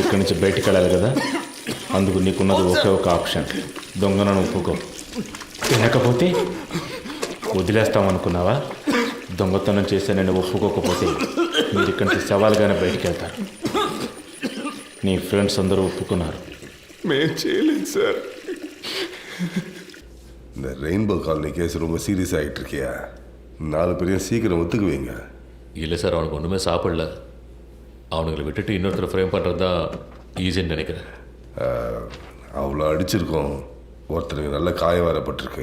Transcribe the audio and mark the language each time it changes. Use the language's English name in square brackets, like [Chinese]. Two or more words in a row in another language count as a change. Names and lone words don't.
[Telugu] ఇక్కడి నుంచి బయటికి వెళ్ళాలి కదా, అందుకు నీకున్నది ఒకే ఒక ఆప్షన్, దొంగను ఒప్పుకో. తినకపోతే వదిలేస్తామనుకున్నావా? దొంగతనం చేస్తే నేను ఒప్పుకోకపోతే మీరు ఇక్కడి నుంచి సవాల్గానే బయటికి వెళ్తారు. నీ ఫ్రెండ్స్ అందరూ ఒప్పుకున్నారు. మేము చేయలేదు సార్. [Tamil] இந்த ரெயின்போ காலனி கேஸ் ரொம்ப சீரியஸ் ஆகிட்டு இருக்கியா? 4 பேரையும் சீக்கிரம் ஒத்துக்குவீங்க. இல்லை சார், அவனுக்கு ஒன்றுமே சாப்பிடல. அவனுங்களை விட்டுட்டு இன்னொருத்தர் ஃப்ரேம் பண்ணுறது தான் ஈஸின்னு நினைக்கிறேன். அவ்வளோ அடிச்சிருக்கோம், ஒருத்தருக்கு நல்ல காயம் வரப்பட்டிருக்கு.